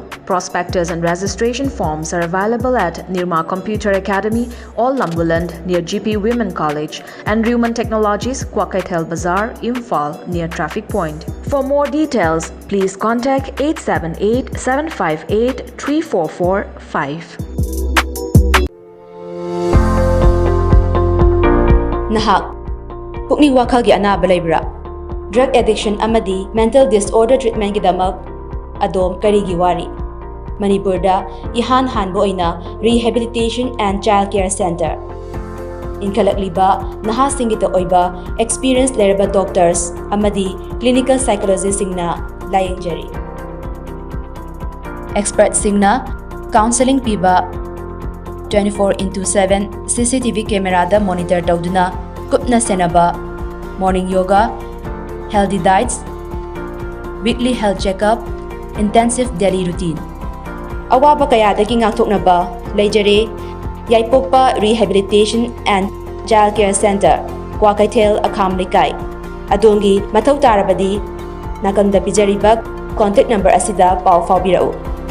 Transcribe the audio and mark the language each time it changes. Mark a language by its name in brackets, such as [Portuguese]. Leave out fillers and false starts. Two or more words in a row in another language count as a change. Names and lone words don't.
[English] Prospectus and registration forms are available at Nirma Computer Academy, All Lambuland near GP Women College, and Human Technologies, Kwakaitel Bazaar, Imphal near Traffic Point. For more details, please contact 878-758-3445. [Manipuri] Nahak, pukning wakhalgi anaba laybra. [English] Drug addiction [Manipuri] amadi [English] mental disorder treatment [Manipuri] gidamak adom karigi wari. Manipur da ihan hanbo ina [English] rehabilitation and child care center. [Manipuri] Inkalakliba naha singita oiba experienced leraba doctors amadi [English] clinical psychologists [Manipuri] singna layengjari. [English] Expert singna counseling piba 24/7 CCTV camera da monitor [Manipuri] tawduna kupna senaba [English] morning yoga, healthy diets, weekly health checkup, intensive daily routine. [Manipuri] Awaba kaya daging ngakthoknaba leijare Yaipokpa Rehabilitation and Child Care Center, Kwakaitel Akham Likai. Adongi mathau tarabadi nakanda pijariba contact number asida pau faubirau